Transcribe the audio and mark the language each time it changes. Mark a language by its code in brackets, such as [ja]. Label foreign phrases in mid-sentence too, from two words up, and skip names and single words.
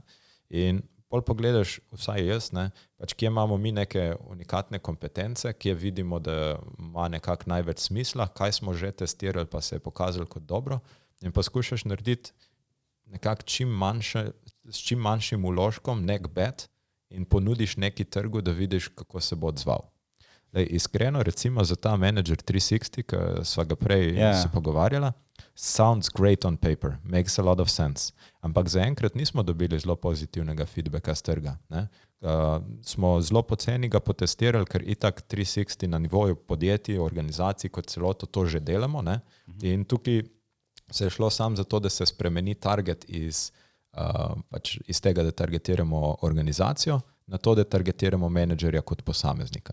[sl] In pol pogledaš, vsaj jaz, ne, pač kje imamo mi neke unikatne kompetence, kje vidimo, da ima nekako največ smisla, kaj smo že testirali, pa se je pokazalo kot dobro, in poskušaš narediti nekako s čim manjšim vložkom nek bet in ponudiš neki trgu, da vidiš, kako se bo odzval. Lej, iskreno, recimo za ta Manager 360, ki sva ga prej se pogovarjala, [en] sounds great on paper, makes a lot of sense. [sl] Ampak zaenkrat nismo dobili zelo pozitivnega feedbacka z trga. Smo zelo poceni ga potestirali, ker itak 360 na nivoju podjetij, organizacij kot celoto to že delamo. Ne? In tukaj se je šlo samo zato, da se spremeni target iz tega, da targetiramo organizacijo, na to, da targetiramo menedžerja kot posameznika.